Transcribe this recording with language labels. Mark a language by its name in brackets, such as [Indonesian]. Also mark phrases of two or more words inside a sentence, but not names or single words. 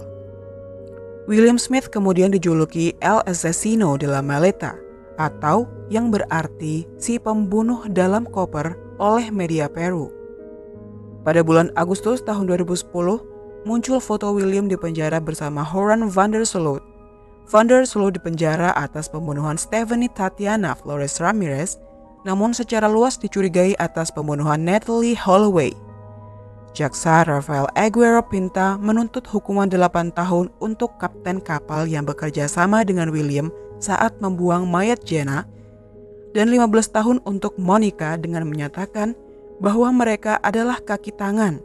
[Indonesian] William Smith kemudian dijuluki El Asesino de la Maleta, atau yang berarti si pembunuh dalam koper oleh media Peru. Pada bulan Agustus tahun 2010, muncul foto William di penjara bersama Joran van der Sloot. Van der Sloot dipenjara atas pembunuhan Stephanie Tatiana Flores Ramirez, namun secara luas dicurigai atas pembunuhan Natalee Holloway. Jaksa Rafael Aguero Pinta menuntut hukuman 8 tahun untuk kapten kapal yang bekerja sama dengan William saat membuang mayat Jenna dan 15 tahun untuk Monica dengan menyatakan bahwa mereka adalah kaki tangan.